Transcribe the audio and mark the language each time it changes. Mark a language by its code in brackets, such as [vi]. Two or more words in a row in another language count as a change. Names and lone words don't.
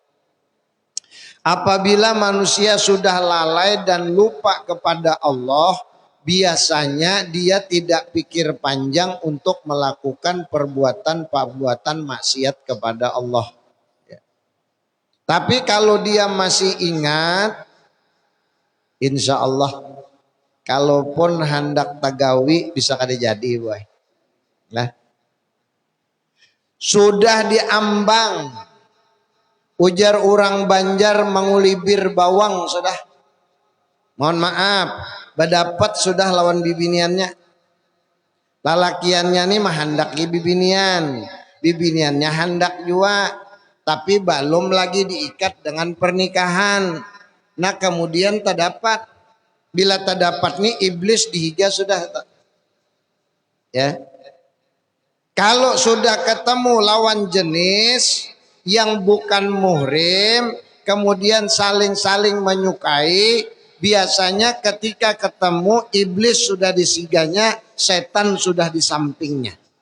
[id] Apabila manusia sudah lalai dan lupa kepada Allah, biasanya dia tidak pikir panjang untuk melakukan perbuatan maksiat kepada Allah. Tapi kalau dia masih ingat, [ar] إن شاء الله, [bjn] kalaupun hendak tagawi bisa kada jadi, boy. Nah, sudah diambang, ujar orang Banjar mengulibir bawang sudah. Mohon maaf, berdapat sudah lawan bibiniannya. Lalakiannya nih mah hendak bibinian, bibiniannya hendak juga, tapi belum lagi diikat dengan pernikahan. Nah kemudian tak dapat. Bila tak dapat nih iblis dihiga sudah. Ya. [id] Kalau sudah ketemu lawan jenis yang bukan muhrim, kemudian saling-saling menyukai, biasanya ketika ketemu iblis sudah di siganya, setan sudah di sampingnya.